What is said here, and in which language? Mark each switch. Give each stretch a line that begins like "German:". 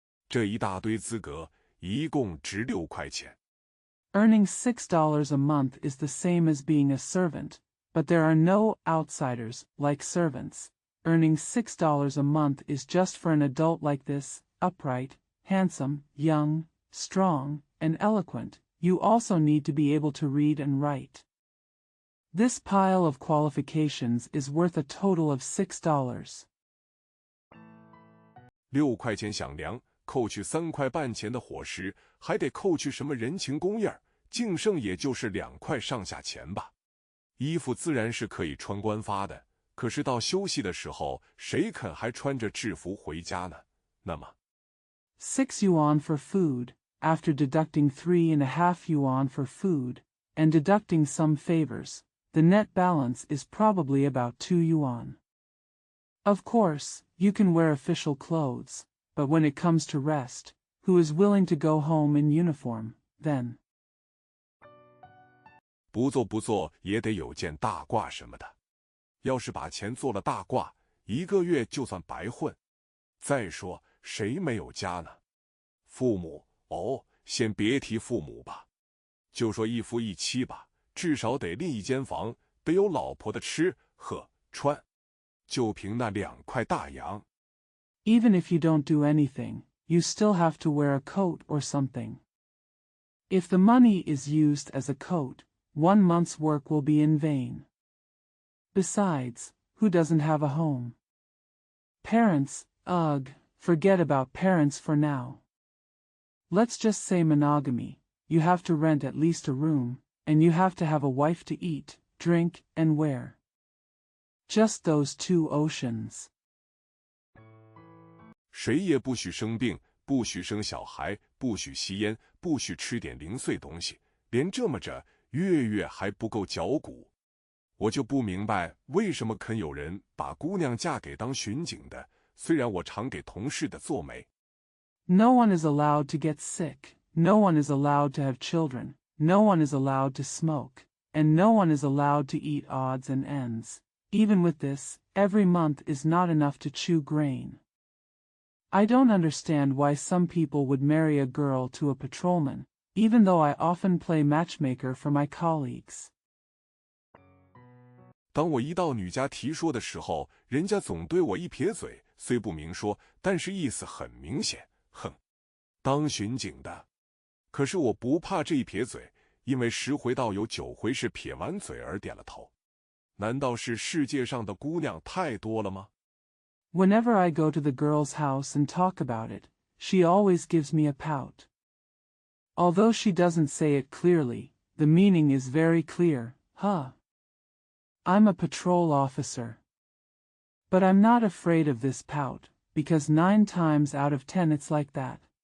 Chinese: 这一大堆资格，一共值6块钱。
English: Earning $6 a month is the same as being a servant, but there are no outsiders like servants. Earning $6 a month is just for an adult like this, upright, handsome, young, strong, and eloquent. You also need to be able to read and write. This pile of qualifications is worth a total of $6.
Chinese: 6块钱响粮，扣去3块半钱的伙食，还得扣去什么人情公印儿，净剩也就是2块上下钱吧。衣服自然是可以穿官发的，可是到休息的时候，谁肯还穿着制服回家呢？那么
English: 6 yuan for food, after deducting 3.5 yuan for food, and deducting some favors, the net balance is probably about 2 yuan. Of course, you can wear official clothes, but when it comes to rest, who is willing to go home in uniform, then?
Chinese: 不做也得有件大褂什么的。要是把钱做了大褂，1个月就算白混。再说，谁没有家呢？父母，先别提父母吧，就说一夫一妻吧，至少得另一间房，得有老婆的吃喝穿。就凭那2块大洋。
English: Even if you don't do anything, you still have to wear a coat or something. If the money is used as a coat, 1 month's work will be in vain. Besides, who doesn't have a home? Parents, ugh, forget about parents for now. Let's just say monogamy. You have to rent at least a room, and you have to have a wife to eat, drink, and wear. Just those 2 oceans.
Chinese: 谁也不许生病，不许生小孩，不许吸烟，不许吃点零碎东西。连这么着，月月还不够嚼骨。我就不明白为什么肯有人把姑娘嫁给当巡警的，虽然我常给同事的做媒。
English: No one is allowed to get sick, no one is allowed to have children, no one is allowed to smoke, and no one is allowed to eat odds and ends. Even with this, every month is not enough to chew grain. I don't understand why some people would marry a girl to a patrolman, even though I often play matchmaker for my colleagues.
Chinese: 当我一到女家提说的时候，人家总对我一撇嘴，虽不明说，但是意思很明显。哼，当巡警的。可是我不怕这一撇嘴，因为10回到有9回是撇完嘴而点了头。难道是世界上的姑娘太多了吗？
English: Whenever I go to the girl's house and talk about it, she always gives me a pout. Although she doesn't say it clearly, the meaning is very clear, huh? I'm a patrol officer. But I'm not afraid of this pout, because 9 times out of 10 it's like that.